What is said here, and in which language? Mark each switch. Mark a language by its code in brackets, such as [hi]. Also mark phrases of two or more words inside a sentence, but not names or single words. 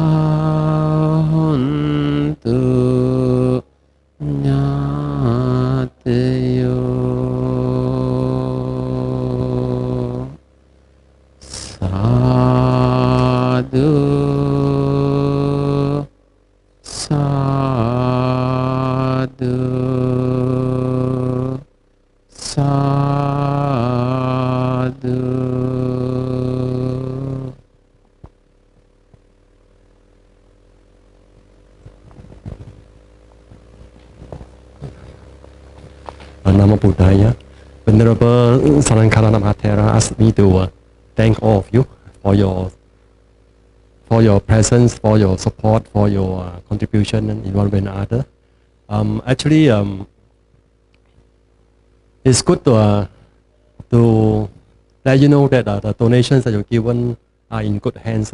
[pi] hontu nyatayo sadhu sadhu sadhu. Namo Buddhaya. [en] Venerable Sarankarana Mahatera asked me to thank all of you for your presence, for your support, for your contribution in one way or another. Actually, it's good to let you know that the donations that you've given are in good hands.